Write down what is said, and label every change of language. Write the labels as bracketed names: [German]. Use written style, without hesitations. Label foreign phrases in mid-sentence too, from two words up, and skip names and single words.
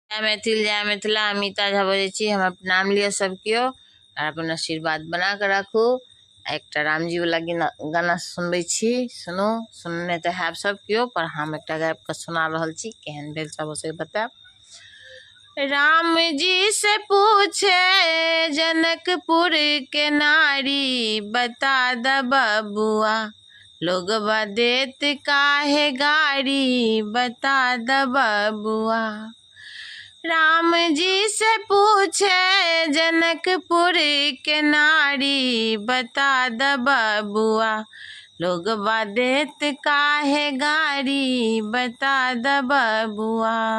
[Maithili] जय मैथिल जय मिथिला। अमिता झा बजै छी। हमर नाम लिअ सब केओ और अपन आशीर्वाद बना के राखू। एकटा रामजी वाला गाना सुनबै छी, सुनू। सुनने तो हैब सब केओ, पर हम एकटा गाबि के सुना रहल छी, केहन भेल सब से बतायब। [Bhojpuri] राम जी से पूछे जनकपुर के नारी, बता द बबुआ लोगवा देत काहे गारी, बता द बबुआ। राम जी से पूछे जनकपुर के नारी, बता द बबुआ लोगवा देत काहे गारी, बता द बबुआ।